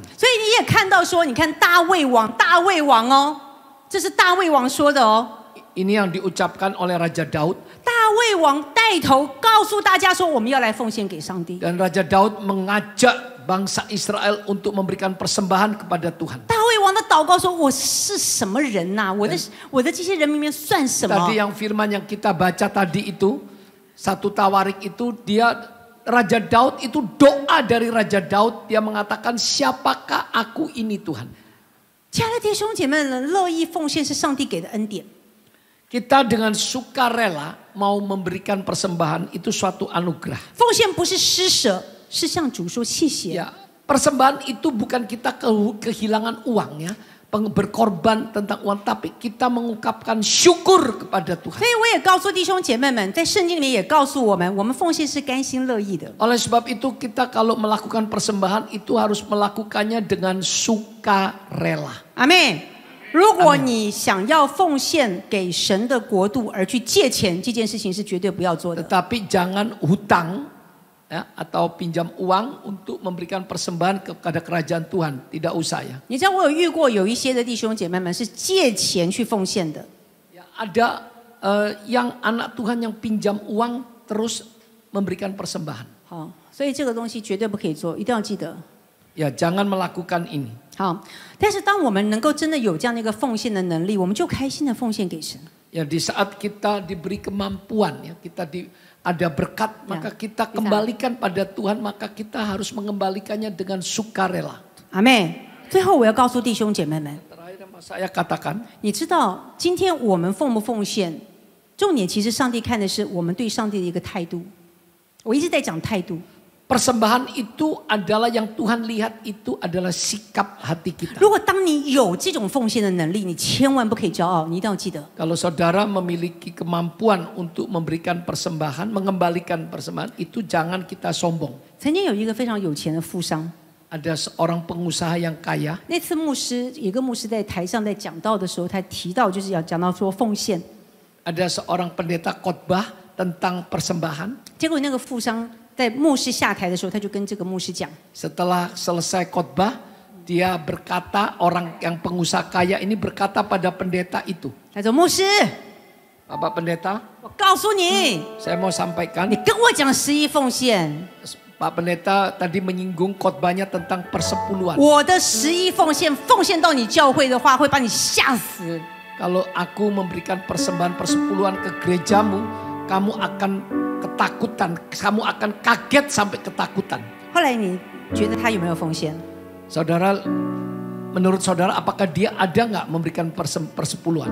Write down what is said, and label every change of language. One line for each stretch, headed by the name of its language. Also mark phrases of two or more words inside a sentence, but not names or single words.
Chinese: 所以你也看到说，你看大卫王哦，这是大卫王说的哦。
Indonesian: Ini yang diucapkan oleh Raja Daud.
Chinese: 大卫王带头告诉大家说，我们要来奉献给上帝。
Indonesian: Dan Raja Daud mengajak bangsa Israel untuk memberikan persembahan kepada Tuhan.
Chinese: 大卫王的祷告说：“我是什么人呐、我的这些人里面算什么？”
Indonesian: Tadi yang firman yang kita baca tadi itu, 1 Tawarik itu Raja Daud itu doa dari Raja Daud. Dia mengatakan, siapakah aku ini Tuhan?
Chinese: 亲爱的弟兄姐妹们，乐意奉献是上帝给的恩典。
Indonesian: Kita dengan sukarela mau memberikan persembahan itu suatu anugerah.
Chinese: 奉献不是施舍，是向主说谢谢。
Indonesian: Ya, persembahan itu bukan kita kehilangan uang ya, berkorban tentang uang, tapi kita mengungkapkan syukur kepada Tuhan.
Chinese: 所以我也告诉弟兄姐妹们，在圣经里面也告诉我们，我们奉献是甘心乐意的。
Indonesian: Oleh sebab itu kita kalau melakukan persembahan itu harus melakukannya dengan sukarela.
Chinese: 阿妹，如果你想要奉献给神的国度而去借钱，这件事情是绝对不要做的。
Indonesian: Tetapi jangan hutang ya, atau pinjam uang untuk memberikan persembahan kepada kerajaan Tuhan. Tidak usah ya.
Chinese: 你知道我有遇过有一些的弟兄姐妹们是借钱去奉献的。
Indonesian: Ya, ada yang anak Tuhan yang pinjam uang terus memberikan persembahan.
Chinese: 好，所以这个东西绝对不可以做，一定要记得。
Indonesian: Ya, jangan melakukan ini.
Chinese: 好，但是当我们能够真的有这样的一个奉献的能力，我们就开心的奉献给神。
Indonesian: Ya, di saat kita diberi kemampuan ya, ada berkat, maka kita kembalikan pada Tuhan, maka kita harus mengembalikannya dengan sukarela.
Chinese: 阿妹，最后我要告诉弟兄姐妹们，
Indonesian: Terakhir yang saya katakan,
Chinese: 你知道今天我们奉不奉献，重点其实上帝看的是我们对上帝的一个态度。我一直在讲态度。
Indonesian: persembahan itu adalah yang Tuhan lihat itu adalah sikap hati kita.
Chinese: 如果当你有这种奉献的能力，你千万不可以骄傲，你一定要记得。
Indonesian: Kalau saudara memiliki kemampuan untuk memberikan persembahan, mengembalikan persembahan, itu jangan kita sombong.
Chinese: 曾经有一个非常有钱的富商，
Indonesian: Ada seorang pengusaha yang kaya.
Chinese: 那次有一个牧师在台上在讲道的时候，他提到就是要讲到说奉献。
Indonesian: Ada seorang pendeta khotbah tentang persembahan.
Chinese: 结果那个富商在牧师下台的时候，他就跟这个牧师讲，
Indonesian: Setelah selesai khotbah, dia berkata, orang yang pengusaha kaya ini berkata pada pendeta itu.
Chinese: 他说：“牧师，
Indonesian: Bapak pendeta,
Chinese: 我告诉你，
Indonesian: saya mau sampaikan.
Chinese: 你跟我讲11奉献，
Indonesian: Pak pendeta tadi menyinggung khotbahnya tentang persepuluhan.
Chinese: 我的11奉献到你教会的话，会把你吓死。
Indonesian: Kalau aku memberikan persembahan persepuluhan ke gerejamu, kamu akan ketakutan, kamu akan kaget sampai ketakutan. ”
Chinese: 后来你觉得他有没有奉献？
Indonesian: Saudara, menurut saudara apakah dia ada nggak memberikan persepuluhan?